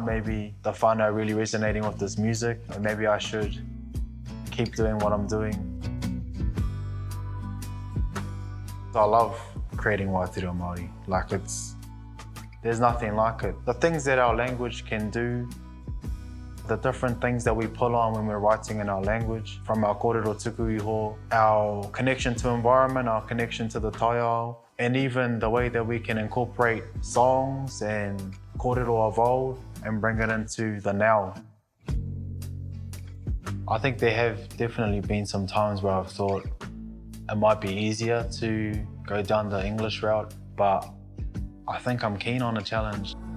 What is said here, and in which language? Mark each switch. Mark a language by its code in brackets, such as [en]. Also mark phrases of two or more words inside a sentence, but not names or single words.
[en] Maybe the whānau are really resonating with this music. Or maybe I should keep doing what I'm doing. I love creating [mi] Wairoa Māori. [en] Like there's nothing like it. The things that our language can do, the different things that we pull on when we're writing in our language, from our [mi] kōrero tuku iho, [en] our connection to environment, our connection to the taiao, and even the way that we can incorporate songs and kōrero of old and bring it into the now. I think there have definitely been some times where I've thought it might be easier to go down the English route, but I think I'm keen on a challenge.